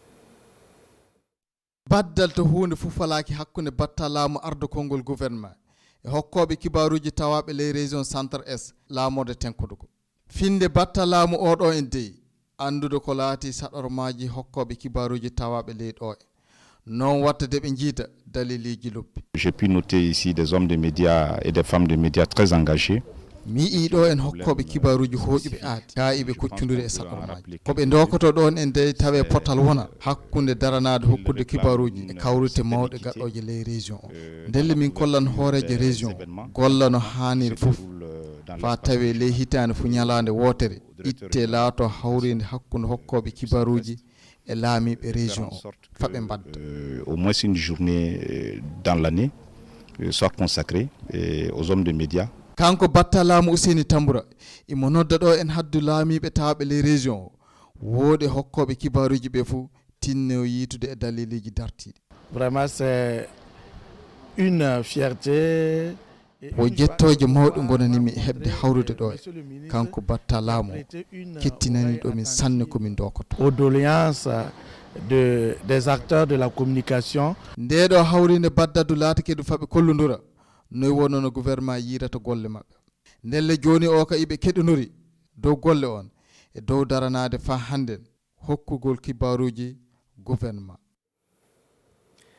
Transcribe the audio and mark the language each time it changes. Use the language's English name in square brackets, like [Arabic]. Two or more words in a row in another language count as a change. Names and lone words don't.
[Fula] baddal to hunde fof falaki hakkunde batta laamu ardo konngol gouvernement e hokkoɓe kibaruji tawaɓe ley [French] région centre [Fula] s laamode tenkudugo finde batta laamu oɗo en deyi andude ko laati saɗormaji hokkoɓe kibaruji tawaɓe ley ɗo e non watta de ɓe jiida daliliji lobbi. [French] J'ai pu noter ici des hommes de médias et des femmes de médias très engagés. [Fula] mi iɗo en hokkoɓe kibaruji hoƴuɓe aadi kaayiɓe koccudiri e saɗormaji koɓe dokoto ɗon en de tawe potal wona hakkude daranade hokkude kibaruji e kawrite mawɗe gaɗɗoje ley région o ndelle min kollan hooreje région golla no hanniri fof fa tawe ley hitande fo ñalande wotere itte laato hawride hakkude hokkoɓe kibaruji et laamiɓe région o faɓe mbadda [French] au moins une journée dans l'année soit consacrée aux hommes de médias. [Fula] kanko batta laamu Ouseni Tamboura imo nodda ɗo en haddu laamiɓe tawaɓe ley région o woodi hokkoɓe kibaruji ɓe fof tinno yiitude e daliliji dartiɗi [French] vraiment c'est une fierté [Fula] o jettoje mawɗe gonanimi heɓde hawrude ɗo e kanko batta laamu kettinani ɗomin sanne komin dokoto [French] aux doléances des acteurs de la communication [Fula] ndeɗo hawrinde baddadu laatake ɗum faɓe kollodira noyi wonno no gouvernement yirata golle maɓɓe ndelle joni o ka iɓe keɗonori dow golle on e dow daranade fa hannden hokkugol kibaruji gouvernement